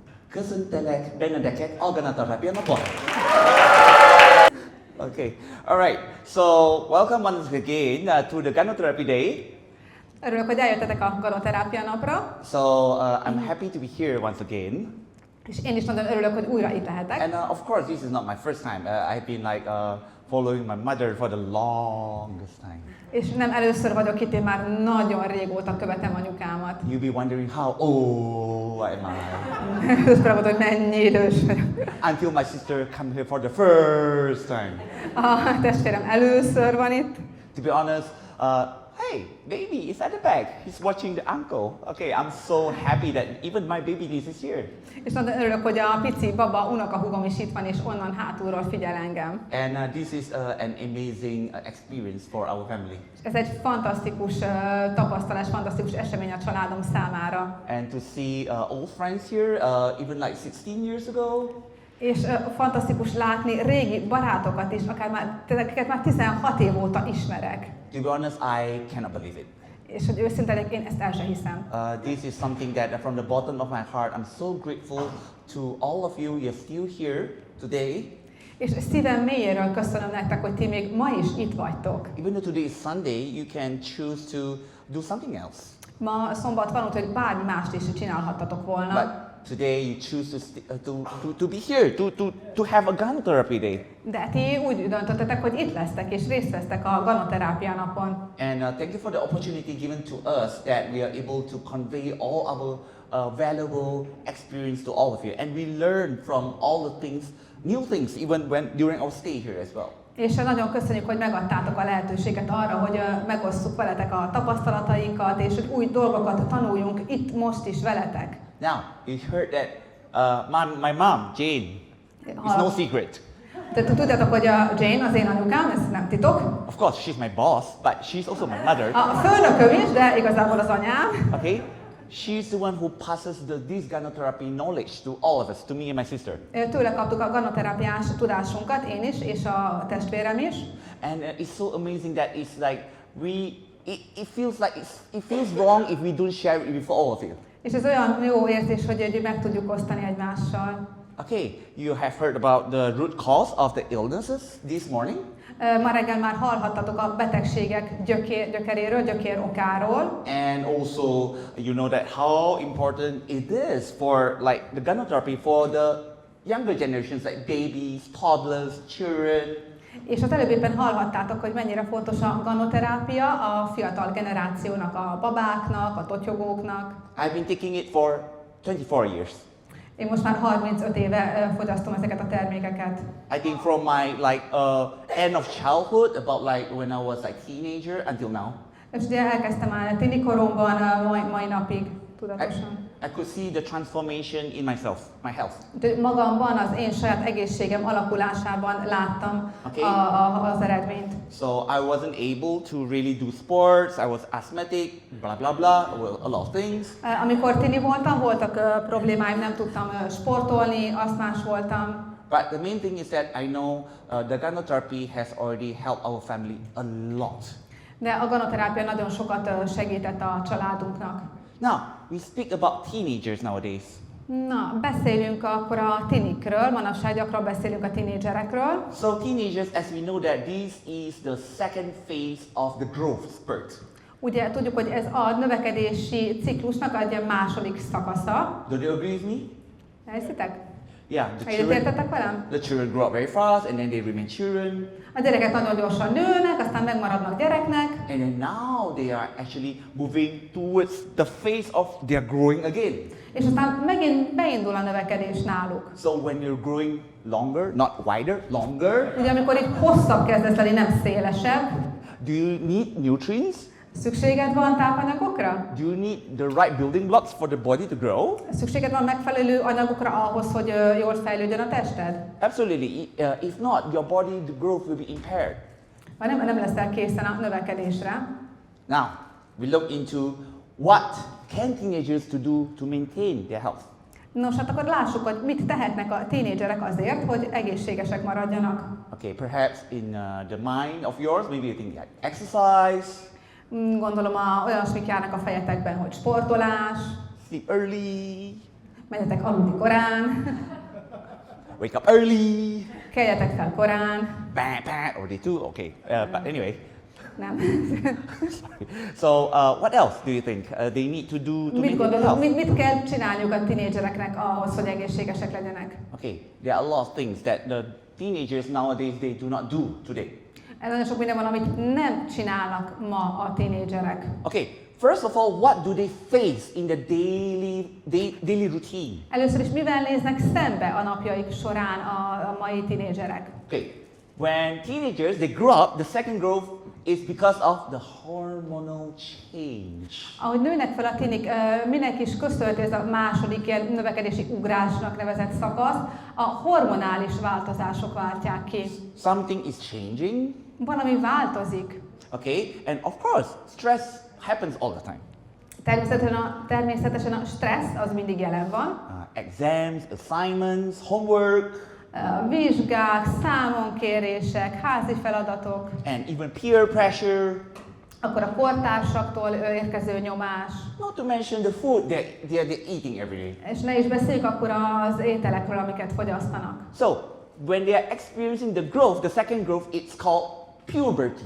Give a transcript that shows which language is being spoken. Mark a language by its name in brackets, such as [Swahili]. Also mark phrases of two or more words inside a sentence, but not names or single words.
[Hungarian] Köszöntelek benneteket a Ganoterápia napon. [English] Okay, all right. So welcome once again to the Ganoterápia Day. [Hungarian] Örülök, hogy eljöttetek a Ganoterápia napra. [English] So I'm happy to be here once again. [Hungarian] És én is nagyon örülök, hogy újra itt lehetek. [English] And of course, this is not my first time. I've been like following my mother for the longest time. [Hungarian] És nem először vagyok itt, én már nagyon régóta követem anyukámat. [English] You'll be wondering how old am I? [Hungarian] Először mondod, hogy mennyi idős vagyok. [English] Until my sister come here for the first time. [Hungarian] A testvérem először van itt. [English] To be honest, hey, baby is at the back. He's watching the uncle. Okay, I'm so happy that even my baby niece is here. [Hungarian] És nagyon örülök, hogy a pici baba unokahúgom is itt van, és onnan hátulról figyel engem. [English] And this is an amazing experience for our family. [Hungarian] Ez egy fantasztikus tapasztalás, fantasztikus esemény a családom számára. [English] And to see old friends here, even like 16 years ago. [Hungarian] És fantasztikus látni régi barátokat is, akiket már 16 év óta ismerek. [English] To be honest, I cannot believe it. [Hungarian] És hogy őszinte legyek, én ezt el sem hiszem. [English] This is something that from the bottom of my heart, I'm so grateful to all of you. You're still here today. [Hungarian] És szívem mélyéről köszönöm nektek, hogy ti még ma is itt vagytok. [English] Even though today is Sunday, you can choose to do something else. [Hungarian] Ma szombat van, úgyhogy bármi mást is csinálhattatok volna. [English] But today you choose to be here, to have a Ganoterápia Day. [Hungarian] De ti úgy döntöttetek, hogy itt lesztek és részt vesztek a Ganoterápia napon. [English] And thank you for the opportunity given to us that we are able to convey all our valuable experience to all of you. And we learn from all the things, new things, even during our stay here as well. [Hungarian] És nagyon köszönjük, hogy megadtátok a lehetőséget arra, hogy megosszuk veletek a tapasztalatainkat, és hogy új dolgokat tanuljunk itt most is veletek. [English] Now, you heard that my mom, Jane, is no secret. [Hungarian] Tehát tudjátok, hogy a Jane az én anyukám, ez nem titok. [English] Of course, she's my boss, but she's also my mother. [Hungarian] A főnököm is, de igazából az anyám. [English] Okay? She's the one who passes this Ganoterápia knowledge to all of us, to me and my sister. [Hungarian] Tőle kaptuk a ganoterápiás tudásunkat, én is, és a testvérem is. [English] And it's so amazing that it's like it feels wrong if we don't share it with all of you. [Hungarian] És ez olyan jó érzés, hogy meg tudjuk osztani egymással. [English] Okay, you have heard about the root cause of the illnesses this morning. [Hungarian] Ma reggel már hallhattatok a betegségek gyökeréről, gyökér okáról. [English] And also, you know that how important it is for like the Ganoterápia for the younger generations, like babies, toddlers, children. [Hungarian] És az előbb éppen hallhattátok, hogy mennyire fontos a ganoterápia a fiatal generációnak, a babáknak, a totyogóknak. [English] I've been taking it for 24 years. [Hungarian] Én most már 35 éve fogyasztom ezeket a termékeket. [English] I think from my end of childhood, about like when I was like teenager until now. [Hungarian] És ugye elkezdtem már tini koromban, mai napig tudatosan. [English] I could see the transformation in myself, my health. [Hungarian] Magamban, az én saját egészségem alakulásában láttam az eredményt. [English] So I wasn't able to really do sports, I was asthmatic, blah blah blah, a lot of things. [Hungarian] Amikor tini voltam, voltak problémáim, nem tudtam sportolni, asztmás voltam. [English] But the main thing is that I know the Ganoterápia has already helped our family a lot. [Hungarian] De a ganoterápia nagyon sokat segített a családunknak. [English] Now, we speak about teenagers nowadays. [Hungarian] Na, beszéljünk akkor a tinikről, manapság gyakran beszélünk a tinédzserekről. [English] So teenagers, as we know that this is the second phase of the growth spurt. [Hungarian] Ugye tudjuk, hogy ez a növekedési ciklusnak egy második szakasza. [English] Do you agree with me? [Hungarian] Elhiszitek? [English] Yeah, the children grow up very fast and then they remain children. [Hungarian] A gyerekek nagyon gyorsan nőnek, aztán megmaradnak gyereknek. [English] And then now they are actually moving towards the phase of they are growing again. [Hungarian] És aztán megint beindul a növekedés náluk. [English] So when you're growing longer, not wider, longer. [Hungarian] Ugye amikor itt hosszabb kezdesz lenni, nem szélesebb. [English] Do you need nutrients? [Hungarian] Szükséged van tápanyagokra? [English] Do you need the right building blocks for the body to grow? [Hungarian] Szükséged van megfelelő anyagokra ahhoz, hogy jól fejlődjön a tested? [English] Absolutely. If not, your body the growth will be impaired. [Hungarian] Nem leszel készen a növekedésre. [English] Now, we look into what can teenagers to do to maintain their health. [Hungarian] Nos, hát akkor lássuk, hogy mit tehetnek a tínédzserek azért, hogy egészségesek maradjanak. [English] Okay, perhaps in the mind of yours, maybe you think like exercise. [Hungarian] Gondolom olyasmik járnak a fejetekben, hogy sportolás, [English] Sleep early. [Hungarian] Menjetek aludni korán, [English] Wake up early. [Hungarian] keljetek fel korán. [English] Already too? Okay. But anyway. [Hungarian] Nem. [English] Sorry. So what else do you think they need to do to [Hungarian] Mit [English] maintain their [Hungarian] gondolod, [English] health? [Hungarian] mit kell csinálniuk a tinédzsereknek ahhoz, hogy egészségesek legyenek? [English] Okay, there are a lot of things that the teenagers nowadays they do not do today. [Hungarian] Ez nagyon sok minden van, amit nem csinálnak ma a tinédzserek. [English] Okay, first of all, what do they face in the daily routine? [Hungarian] Először is mivel néznek szembe a napjaik során a mai tinédzserek? [English] Okay, when teenagers they grow up, the second growth is because of the hormonal change. [Hungarian] Ahogy nőnek fel a tinik, minek is köszönhető ez a második ilyen növekedési ugrásnak nevezett szakasz, a hormonális változások váltják ki. [English] Something is changing. [Hungarian] Valami változik. [English] Okay, and of course, stress happens all the time. [Hungarian] Természetesen a stressz az mindig jelen van. [English] Exams, assignments, homework, [Hungarian] Vizsgák, számonkérések, házi feladatok, [English] and even peer pressure. [Hungarian] akkor a kortársaktól érkező nyomás. [English] Not to mention the food that they're eating every day. [Hungarian] És ne is beszéljük akkor az ételekről, amiket fogyasztanak. [English] So, when they are experiencing the growth, the second growth, it's called puberty.